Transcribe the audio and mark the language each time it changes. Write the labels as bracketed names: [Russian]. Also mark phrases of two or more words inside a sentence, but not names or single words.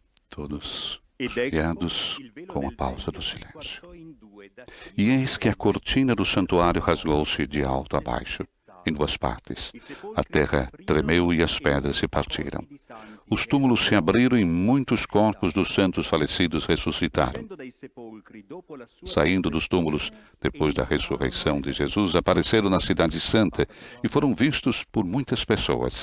[Portuguese] Todos [Italian] Ed [Portuguese] chegados [Italian] ecco il velo [Portuguese] com a [Italian] del [Portuguese] pausa do [Italian] tempio si [Portuguese] silêncio. [Italian] squarciò in due da [Portuguese] E [Italian] sinistra [Portuguese] eis que a cortina do santuário rasgou-se de alto a baixo, em duas partes. A terra tremeu e as pedras se partiram. Os túmulos se abriram e muitos corpos dos santos falecidos ressuscitaram. Saindo dos túmulos, depois da ressurreição de Jesus, apareceram na cidade santa e foram vistos por muitas pessoas.